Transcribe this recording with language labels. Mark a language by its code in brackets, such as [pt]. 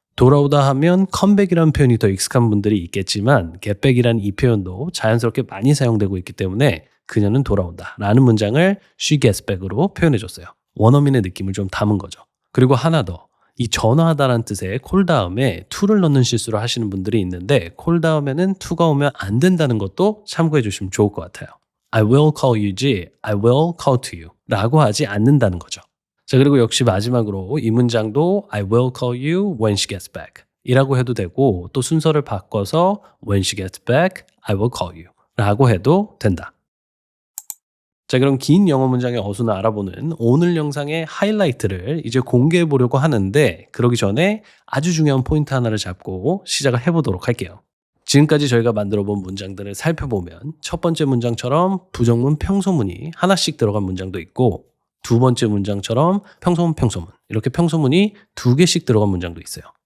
[ko] 돌아오다 하면 comeback이라는 표현이 더 익숙한 분들이 있겠지만 get back이라는 이 표현도 자연스럽게 많이 사용되고 있기 때문에 그녀는 돌아온다 라는 문장을 [en] she gets back [ko] 으로 표현해줬어요. 원어민의 느낌을 좀 담은 거죠. 그리고 하나 더. 이 전화하다라는 뜻의 call 다음에 to를 넣는 실수를 하시는 분들이 있는데 call 다음에는 to가 오면 안 된다는 것도 참고해 주시면 좋을 것 같아요. [en] I will call you지 I will call to you [ko] 라고 하지 않는다는 거죠. 자, 그리고 역시 마지막으로 이 문장도 [en] I will call you when she gets back [ko] 이라고 해도 되고 또 순서를 바꿔서 [en] when she gets back I will call you [ko] 라고 해도 된다. 자, 그럼 긴 영어 문장의 어순을 알아보는 오늘 영상의 하이라이트를 이제 공개해 보려고 하는데 그러기 전에 아주 중요한 포인트 하나를 잡고 시작을 해보도록 할게요. 지금까지 저희가 만들어 본 문장들을 살펴보면 첫 번째 문장처럼 부정문, 평소문이 하나씩 들어간 문장도 있고 두 번째 문장처럼 평소문, 평소문 이렇게 평소문이 2개씩 들어간 문장도 있어요.